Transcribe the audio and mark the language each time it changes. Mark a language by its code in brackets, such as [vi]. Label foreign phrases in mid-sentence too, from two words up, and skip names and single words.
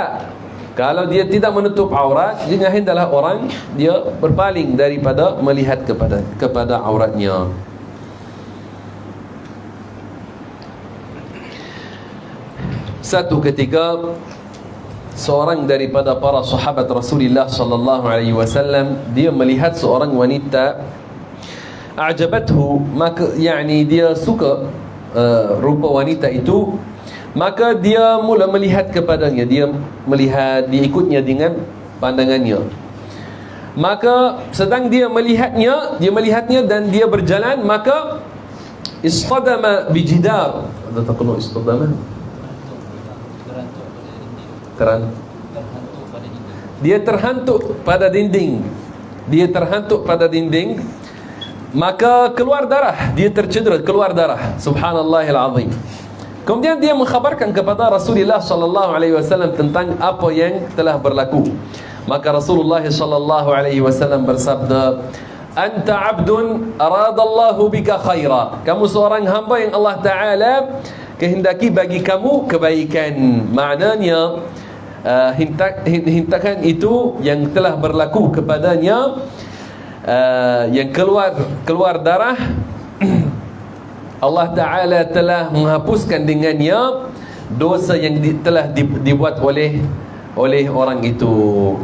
[ms] Kalau dia tidak menutup aurat, jangan hendaklah orang dia berpaling daripada melihat kepada auratnya. Satu ketika seorang daripada para sahabat Rasulullah [ar] صلى الله عليه وسلم [ms] dia melihat seorang wanita, a'jabathu, maka yakni dia suka rupa wanita itu, maka dia mula melihat kepadanya, dia ikutnya dengan pandangannya. Maka sedang dia melihatnya dan dia berjalan, maka [ar] اصطدم بجدار. ماذا تقول اصطدم? [ms] Dia terhantuk pada dinding. Maka keluar darah, dia tercedera, keluar darah. [ar] سبحان الله العظيم. [ms] Kemudian dia mengkhabarkan kepada Rasulullah [ar] صلى الله عليه وسلم [ms] tentang apa yang telah berlaku. Maka Rasulullah [ar] صلى الله عليه وسلم [ms] bersabda, [ar] "أنت عبد أراد الله بك خيرا." [ms] Kamu seorang hamba yang Allah Taala kehendaki bagi kamu kebaikan. Maknanya hintakan itu yang telah berlaku kepadanya, yang keluar darah, Allah Ta'ala telah menghapuskan dengannya dosa yang telah dibuat oleh orang itu.